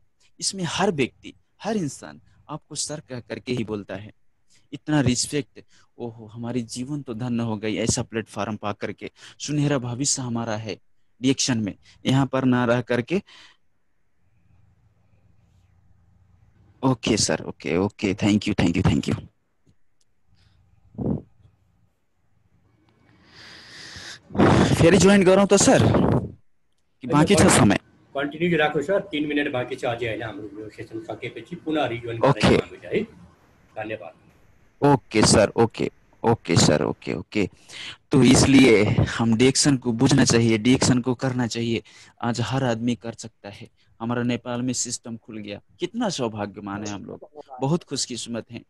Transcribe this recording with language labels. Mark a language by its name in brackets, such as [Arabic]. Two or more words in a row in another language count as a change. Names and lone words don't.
[Hindi] इसमें हर व्यक्ति, हर इंसान आपको सर कह करके ही बोलता है। इतना रिस्पेक्ट, ओहो, हमारी जीवन तो धन्य हो गई ऐसा प्लेटफॉर्म पा करके। सुनहरा भविष्य हमारा है रिएक्शन में, यहाँ पर ना रह करके। [English] Okay sir, Okay okay, thank you thank you thank you. [Nepali] फेरि ज्वाइन गरौँ त सर कि बाँकी छ समय? कन्टिन्यू राख्नु सर, 3 मिनट बाँकी छ अझै होइन। हाम्रो यो सेसन सकेपछि पुनः रिजोइन ओके गर्नेछौँ हामीले है। धन्यवाद। [English] Okay sir, okay okay sir, okay okay. [Hindi] तो इसलिए हम डिएक्शन को बुझना चाहिए, डिएक्शन को करना चाहिए। आज हर आदमी कर सकता है। हमारा नेपाल में सिस्टम खुल गया, कितना सौभाग्यमान है हम लोग, बहुत खुशकिस्मत हैं।